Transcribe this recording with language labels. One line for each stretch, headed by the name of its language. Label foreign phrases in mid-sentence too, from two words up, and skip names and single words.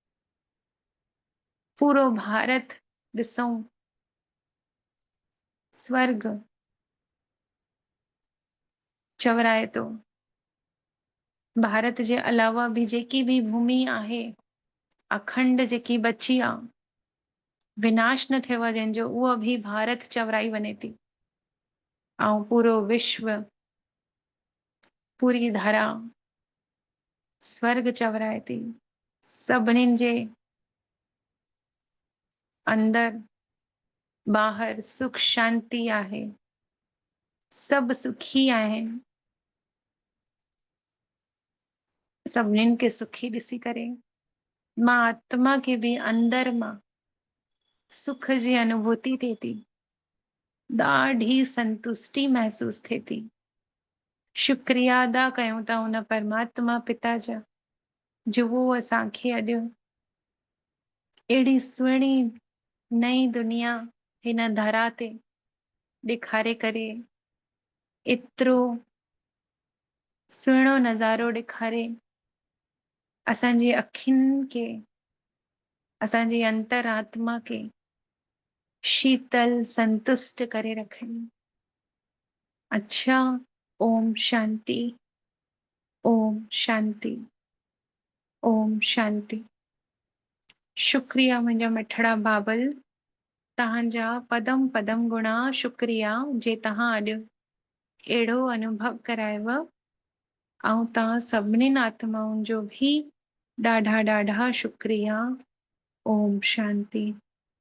Sindhi: पूरो भारत ॾिसूं स्वर्ग चवराए थो। भारत जे अलावा भी जेकी भी भूमि आहे अखंड जेकी बची आहे, विनाश न थियो आहे जंहिंजो, उहा भी भारत चवराई वञे थी ऐं पूरो विश्व पूरी धरा स्वर्ग चवराए थी। सभिनीनि जे अंदर ॿाहिर सुख शांति आहे। सभु सुखी आहिनि। सभिनीनि खे सुखी ॾिसी करे मां आत्मा खे भी अंदर मां सुख जी अनुभूति थिए थी। ॾाढी संतुष्टि महसूस थिए थी। शुक्रिया अदा कयूं था हुन परमात्मा पिता जा जो वो असांखे अॼु अहिड़ी सुहिणी नई दुनिया हिन धरा ते ॾेखारे करे एतिरो सुहिणो नज़ारो ॾेखारे असांजी अखियुनि खे असांजी अंतरात्मा खे शीतल संतुष्ट करे रखनि। अच्छा, ओम शांति, ओम शांति, ओम शांति। शुक्रिया मुंहिंजा मिठड़ा बाबल, तव्हांजा पदम पदम गुणा शुक्रिया जे तव्हां अॼु अहिड़ो अनुभव करायव ऐं तव्हां सभिनीनि आत्माउनि जो भी ॾाढा ॾाढा शुक्रिया। ओम शांति।